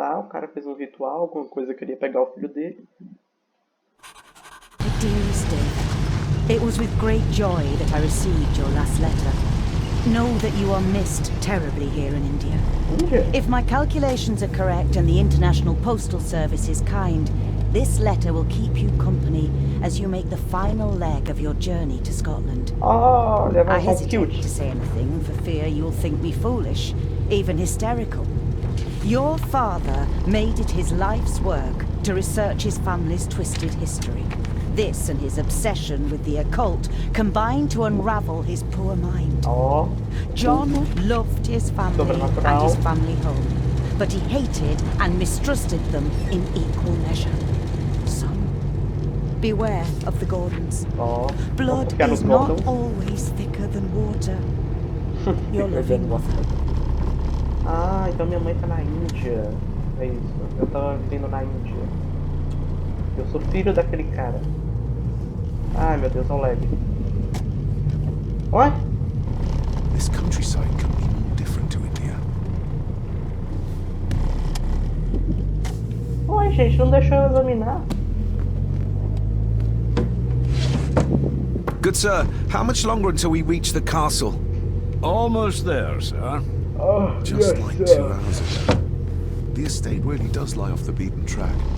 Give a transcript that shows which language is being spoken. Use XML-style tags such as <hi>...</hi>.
<pt>cara fez um ritual, alguma coisa, queria pegar o filho dele.</pt> <en>Dearest David, it was with great joy that I received your last letter. Know that you are missed terribly here in India. If my calculations are correct and the International Postal Service is kind, this letter will keep you company as you make the final leg of your journey to Scotland. Oh, I hesitate to say anything for fear you'll think me foolish, even hysterical. Your father made it his life's work to research his family's twisted history. This and his obsession with the occult combined to unravel his poor mind. Oh. John loved his family and his family home, but he hated and mistrusted them in equal measure. So, beware of the Gordons. Oh. Blood is not always thicker than water. Your loving mother.</en> <pt>Ah, então minha mãe tá na Índia. É isso. Eu tava vivendo na Índia. Eu sou filho daquele cara. Ai meu Deus, olha o lag.</pt> <en>What? This countryside can be more different to India.</en> <pt>Oi, gente, não deixou eu examinar.</pt> <en>Good sir, how much longer until we reach the castle? Almost there, sir. Oh, Just like 2 hours ago. The estate really does lie off the beaten track.</en>